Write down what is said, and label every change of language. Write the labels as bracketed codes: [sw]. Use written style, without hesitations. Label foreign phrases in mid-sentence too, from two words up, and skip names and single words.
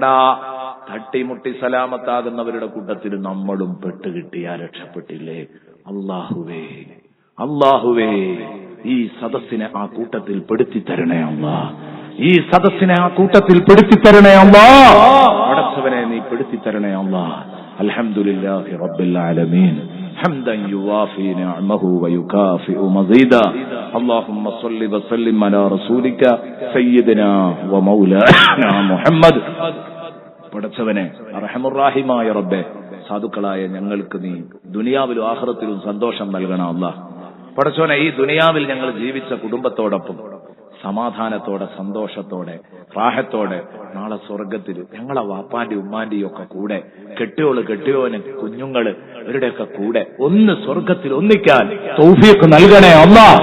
[ml] തട്ടിമുട്ടി സലാമത്താകുന്നവരുടെ കൂട്ടത്തിൽ നമ്മളും പെട്ടുകിട്ടിയാ രക്ഷപ്പെട്ടില്ലേ? അല്ലാഹുവേ, അല്ലാഹുവേ, ഈ സദസ്സിനെ ആ കൂട്ടത്തിൽ പെടുത്തി തരണേ അല്ലാ. ഈ സദസ്സിനെ ആ കൂട്ടത്തിൽ പെടുത്തി തരണേ അല്ലാ. പടച്ചവനെ നീ പെടുത്തി തരണേ അല്ലാ. [ar] الحمد لله رب العالمين. حمدا يوافي نعمه ويكافئ مزيدا. اللهم صل وسلم على رسولك سيدنا ومولانا محمد. [ml] പടച്ചവനെ റഹ്മുർ-റഹീമായ റബ്ബേ, സാധുക്കളായ ഞങ്ങൾക്ക് നീ ദുനിയാവിലും ആഖിറത്തിലും സന്തോഷം നൽകണം അല്ലാഹ്. പടച്ചവനെ, ഈ ദുനിയാവിൽ ഞങ്ങൾ ജീവിച്ച കുടുംബത്തോടൊപ്പം സമാധാനത്തോടെ സന്തോഷത്തോടെ റാഹത്തോടെ നാളെ സ്വർഗത്തിൽ ഞങ്ങളെ വാപ്പാന്റെയും ഉമ്മാന്റെയും ഒക്കെ കൂടെ, കെട്ടിയോന് കുഞ്ഞുങ്ങള് ഇവരുടെയൊക്കെ കൂടെ ഒന്ന് സ്വർഗത്തിൽ ഒന്നിക്കാൻ തൗഫീഖ് നൽകണേ അല്ലാഹ്.